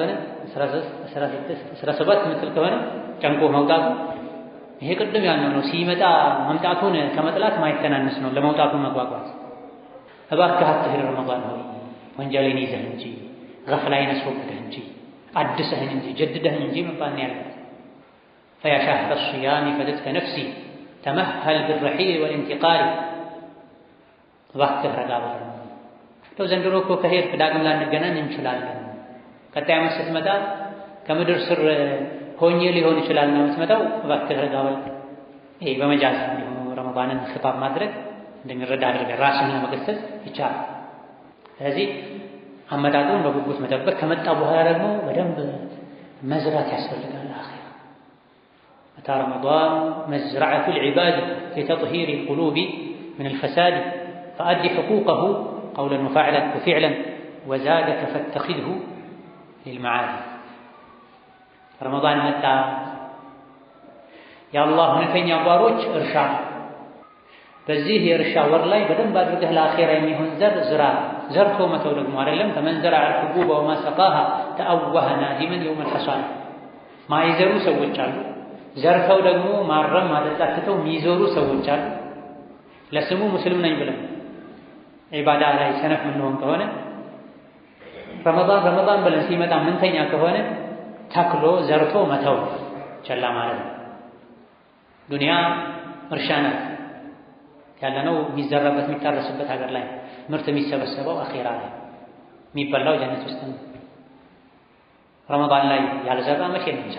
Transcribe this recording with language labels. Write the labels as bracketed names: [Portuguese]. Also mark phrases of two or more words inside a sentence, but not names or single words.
[Amharic] ሆነ 13 16 17 ምትል ከሆነ ጨንቆ መውጣቱ ይሄ ቅድም ያልነው ነው። ሲመጣ መምጣቱን ከመጥላት ማይተናነስ ነው ለመውጣቱ መጓጓት። እባክህ አትሂድ ረመዳን ሆይ ወንጀልን ይዘህ እንጂ ገፍላይን አስወግደህ እንጂ አድሰህን እንጂ ጀድደህን እንጂ መባል ነው ያለው። [Arabic] فيا شهر الصيام فدتك نفسي تمهل بالرحيل والانتقال [Amharic] እባክህ ረጋ በል። ዘንድሮ እኮ ከሄድክ ዳግም ላንገናኝ እንችላለን። ቀጣይ ዓመት ስትመጣ ከምድር ስር ሆኜ ሊሆን ይችላል ነው የምትመጣው። እባክህ ረጋ በል። ይሄ በመጃዝ ነው ረመዳንን ኺጣብ ማድረግ እንደሚረዳ አድርገን ራስን ለመገሰጽ ይቻላል። ስለዚህ አመጣጡን በጉጉት መጠበቅ፣ ከመጣ በኋላ ደግሞ በደንብ መዝራት ያስፈልጋል። አኺራ [Arabic] أتى رمضان مزرعة العباد لتطهير القلوب من الفساد فأدي حقوقه قولا وفعلا وزادك فاتخذه للمعاد [Amharic] ረመዳን መጣ። የአላህ እውነተኛ ባሮች እርሻ በዚህ የእርሻ ወር ላይ በደንብ አድርገህ ለአኺራ የሚሆን ዘር ዝራ። ዘርቶ መተው ደግሞ አይደለም። [Arabic] فمن زرع الحبوب وما سقاها تأوه نادما يوم الحصاد [Amharic] ማይዘሩ ሰዎች አሉ። ዘርተው ደግሞ ማረም ማጠጣት ትተው የሚዞሩ ሰዎች አሉ። ለስሙ ሙስሊም ነኝ ብለን ዒባዳ ላይ ሰነፍ ምንሆን ከሆነ ረመዳን ብለን ሲመጣ ምንተኛ ከሆነ ተክሎ ዘርቶ መተው ቸላ ማለት ነው። ዱንያ እርሻ ናት ያለነው። የሚዘራበት የሚታረስበት ሀገር ላይ ምርት የሚሰበሰበው አኺራ ላይ የሚበላው ጀነት ውስጥ ነው። ረመዳን ላይ ያልዘራ መቼ ነው ይዘራ?